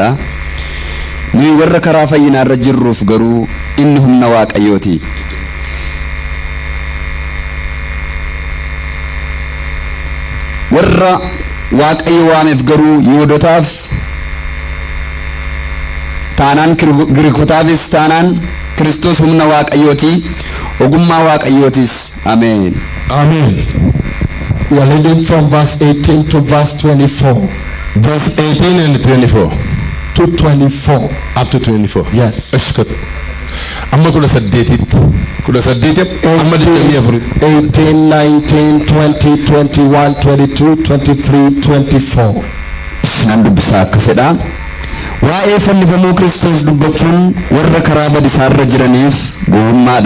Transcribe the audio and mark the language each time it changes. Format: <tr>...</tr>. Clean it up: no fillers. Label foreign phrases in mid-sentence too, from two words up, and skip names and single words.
<om>Nuyi warra karaa fayyinaa irra jirruuf garuu inni humna Waaqayyooti. Warra Waaqayyo waameef garuu Yihuudootaaf taanaan Giriikotaafis taanaan Kiristoos humna Waaqayyooti, ogummaa Waaqayyootis. Ameen.</om> <en>Amen. We are reading from verse 18 to verse 24. Verse 18 and 24. To 24. Up to 24. Yes.</en> <om>Ashkat. Amma 18 amma 24. 18, 19, 20, 21, 22, 23, 24. Shinan dubbisaa akkasidha. Waa'ee fannifamuu Kiristoos dubbachuun warra karaa badisaa irra jiraniif gowwummaadha.</om>